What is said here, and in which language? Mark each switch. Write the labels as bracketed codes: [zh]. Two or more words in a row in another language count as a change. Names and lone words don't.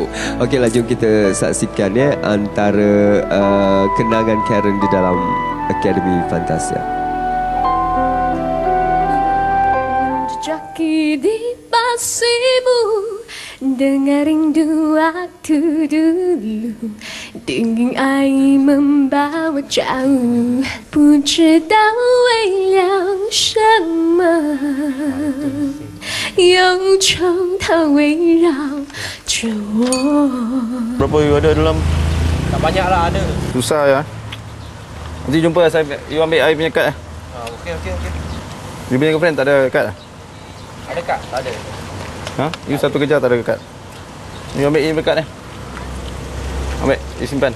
[ms] Okeylah, jom kita saksikan ya antara kenangan Karen di dalam Akademi Fantasia. Jejaki di pasimu, dengar rindu waktu dulu, dingin air membawa jauh, [zh] 不知道为了什么，忧愁它围绕着我。 [ms] Berapa you ada dalam? Tak banyak lah ada. Susah ya. Nanti jumpa saya, you ambil air punya kad. Okey. You punya girlfriend tak ada kad? Ada kad? Tak ada. Ha? You satu kerja tak ada kad? Ni ambil ini berkat ni. Ambil, disimpan.